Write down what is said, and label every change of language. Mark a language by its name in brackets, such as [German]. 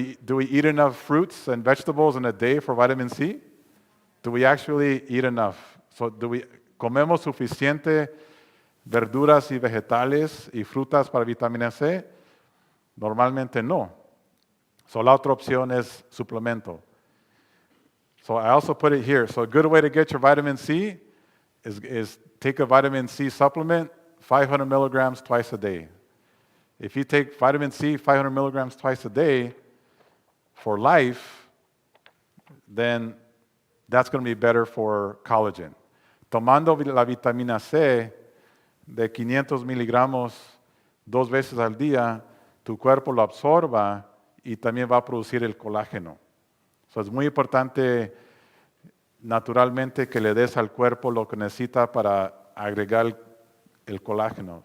[English] Do we eat enough fruits and vegetables in a day for vitamin C? Do we actually eat enough? [Spanish] So comemos suficiente verduras y vegetales y frutas para vitamina C? Normalmente no. So la otra opción es suplemento. [English] So I also put it here. So a good way to get your vitamin C is take a vitamin C supplement, 500 milligrams twice a day. If you take vitamin C 500 milligrams twice a day for life, then that's going to be better for collagen. [Spanish] Tomando la vitamina C de 500 miligramos 2 veces al día, tu cuerpo lo absorba y también va a producir el colágeno. So es muy importante naturalmente que le des al cuerpo lo que necesita para agregar el colágeno.